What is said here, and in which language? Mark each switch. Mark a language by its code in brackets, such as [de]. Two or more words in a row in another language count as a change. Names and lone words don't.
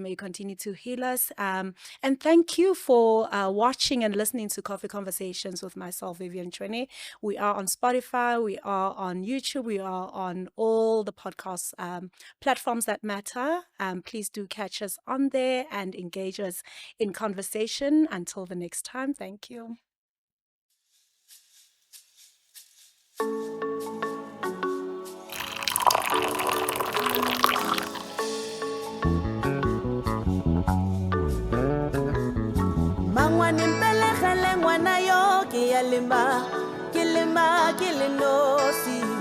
[en] May you continue to heal us. And thank you for watching and listening to Coffee Conversations with myself, Vivian Chwene. We are on Spotify, we are on YouTube, we are on all the podcast platforms that matter. Please do catch us on there and engage us in conversation. Until the next time, thank you. [tn] Mangwane mpele khale ngwana yo ke ya lema ke le nosi.